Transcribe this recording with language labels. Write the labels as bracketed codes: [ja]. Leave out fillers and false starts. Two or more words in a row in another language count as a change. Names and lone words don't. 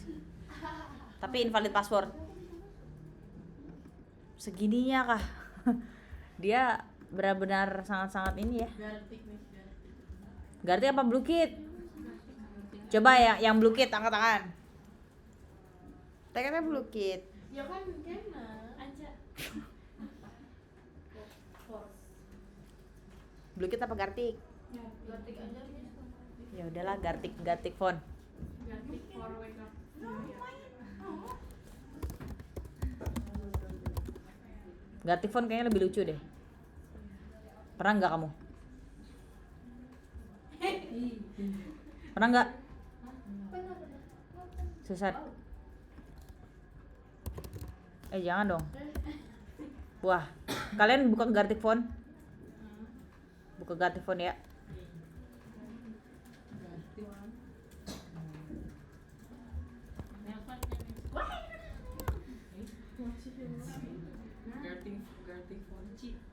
[id] Tapi [en] invalid password. [id] Segininya kah? Dia benar-benar sangat-sangat ini ya. Gartik apa Blue Kid? Coba ya, yang Blue Kid angkat tangan. Teketnya Blue Kid. Ya kan kena aja. Force. Blue Kid apa Gartik? Gartik aja Miss. Ya udahlah Gartik phone. Gartik [en] for wake up. [id] Gartik phone kayaknya lebih lucu deh. Pernah nggak kamu? Pernah nggak? Susah. Jangan dong. Wah, kalian buka Gartik phone. Buka Gartik phone ya. Garting phone chip.